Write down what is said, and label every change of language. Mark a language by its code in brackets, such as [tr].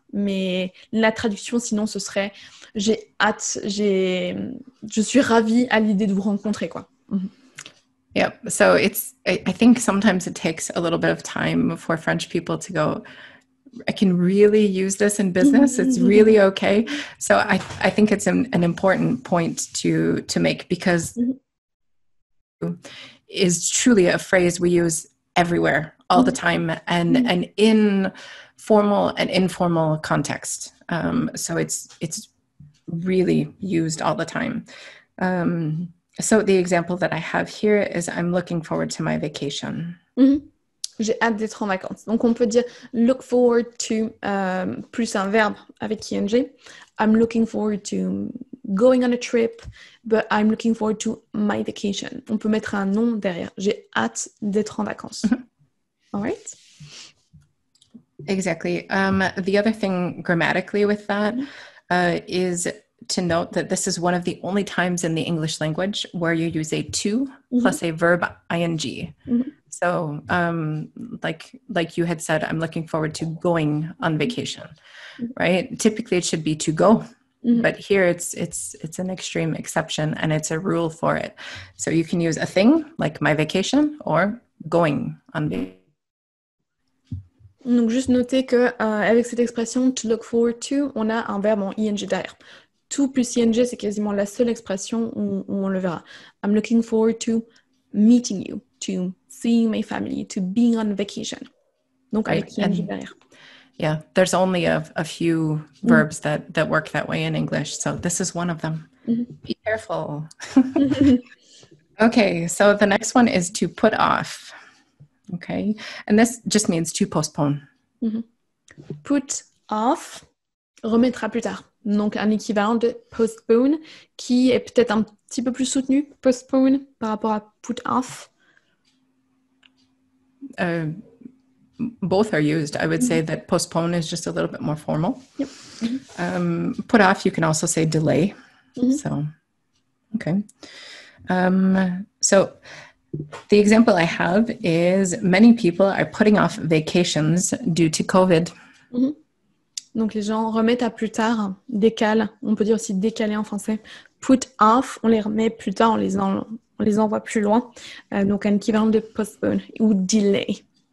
[fr] Mais la traduction, sinon, ce serait « j'ai hâte, je suis ravie à l'idée de vous rencontrer », quoi. [en] Yeah, so I think sometimes it takes a little bit of time for French people to go, I can really use this in business. It's really okay. So I think it's an important point to make because is truly a phrase we use everywhere all the time and in formal and informal context. So it's really used all the time. So the example that I have here is I'm looking forward to my vacation. [fr] J'ai hâte d'être en vacances. Donc, on peut dire look forward to plus un verbe avec ing. [en] I'm looking forward to going on a trip, but I'm looking forward to my vacation. [fr] On peut mettre un nom derrière. J'ai hâte d'être en vacances. [en] All right? Exactly. The other thing grammatically with that is to note that this is one of the only times in the English language where you use a to plus a verb ing. So like you had said, I'm looking forward to going on vacation, right? Typically it should be to go, but here it's an extreme exception and it's a rule for it. So you can use a thing like my vacation or going on vacation. [fr] Donc juste noter que avec cette expression to look forward to, on a un verbe en ing derrière. To plus ing, c'est quasiment la seule expression où on le verra. [en] I'm looking forward to meeting you, to seeing my family, to being on vacation. [fr] Donc avec ing derrière. [en] Yeah, there's only a few verbs that work that way in English, so this is one of them. Be careful. Okay, so the next one is to put off. Okay, and this just means to postpone. [fr] Put off, remettre à plus tard. Donc un équivalent de postpone qui est peut-être un petit peu plus soutenu, postpone, par rapport à put off. [en] Both are used. I would say that postpone is just a little bit more formal. Yep. Put off, you can also say delay. So, okay. So the example I have is many people are putting off vacations due to COVID. [fr] Donc les gens remettent à plus tard, décalent. On peut dire aussi décaler en français. Put off, on les remet plus tard, on les envoie plus loin. Donc un équivalent de postpone ou delay.